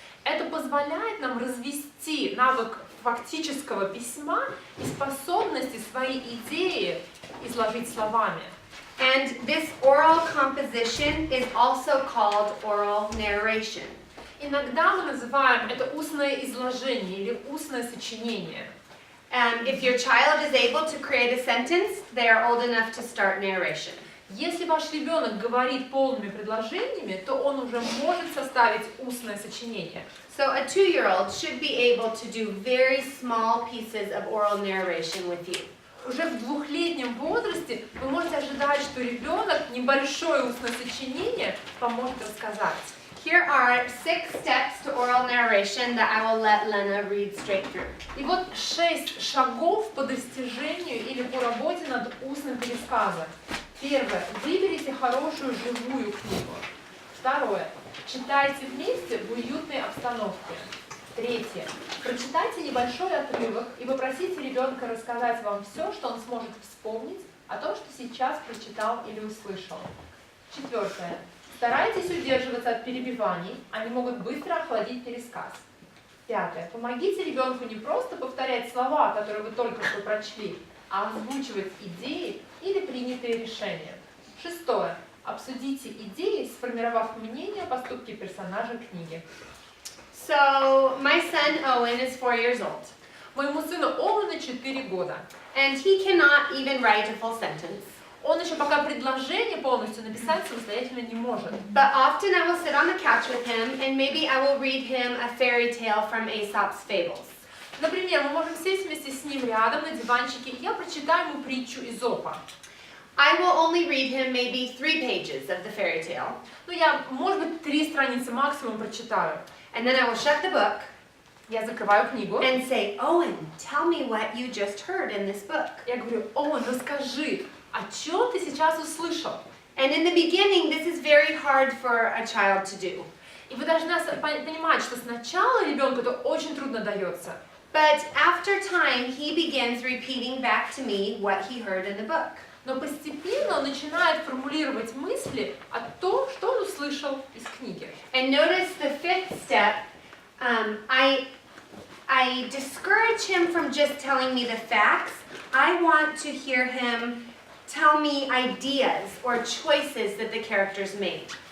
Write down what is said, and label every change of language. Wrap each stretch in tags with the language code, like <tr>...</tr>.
<ru>Это позволяет нам развести навык фактического письма и способности свои идеи изложить словами.</ru> <en>And this oral composition is also called oral narration.</en> <ru>Иногда мы называем это устное изложение или устное сочинение.</ru> <en>If your child is able to create a sentence, they are old enough to start narration.</en> <ru>Если ваш ребенок говорит полными предложениями, то он уже может составить устное сочинение.</ru> <en>So a 2-year-old should be able to do very small pieces of oral narration with you.</en> <ru>Уже в 2-летнем возрасте вы можете ожидать, что ребенок небольшое устное сочинение поможет рассказать.</ru> <en>Here are 6 steps to oral narration that I will let Lena read straight through.</en> <ru>И вот 6 шагов по достижению или по работе над устным пересказом. Первое. Выберите хорошую живую книгу. Второе. Читайте вместе в уютной обстановке. Третье. Прочитайте небольшой отрывок и попросите ребенка рассказать вам все, что он сможет вспомнить о том, что сейчас прочитал или услышал. Четвертое. Старайтесь удерживаться от перебиваний, они могут быстро охладить пересказ. Пятое. Помогите ребенку не просто повторять слова, которые вы только что прочли, а озвучивать идеи или принятые решения. Шестое. Обсудите идеи, сформировав мнение о поступке персонажа книги.</ru> <en>So my son Owen is 4 years old,</en> <ru>Моему сыну Оуэну 4 года.</ru> <en>and he cannot even write a full sentence.</en> <ru>Он еще пока предложение полностью написать самостоятельно не может.</ru> <en>But often I will sit on the couch with him, and maybe I will read him a fairy tale from Aesop's Fables.</en> <ru>Например, мы можем сесть вместе с ним рядом на диванчике, и я прочитаю ему притчу Эзопа.</ru> <en>I will only read him maybe 3 pages of the fairy tale,</en> <ru>Ну, я, может быть, 3 страницы максимум прочитаю.</ru> <en>and then I will shut the book</en> <ru>Я закрываю книгу.</ru> <en>and say, Owen, tell me what you just heard in this book.</en> <ru>Я говорю: Оуэн, расскажи, о чем ты сейчас услышал?</ru> <en>And in the beginning, this is very hard for a child to do.</en> <ru>И вы должны понимать, что сначала ребенку это очень трудно дается.</ru> <en>But after time, he begins repeating back to me what he heard in the book.</en> <ru>Но постепенно он начинает формулировать мысли о том, что он услышал из книги.</ru> <en>And notice the 5th step, I discourage him from just telling me the facts. I want to hear him tell me ideas or choices that the characters made.</en>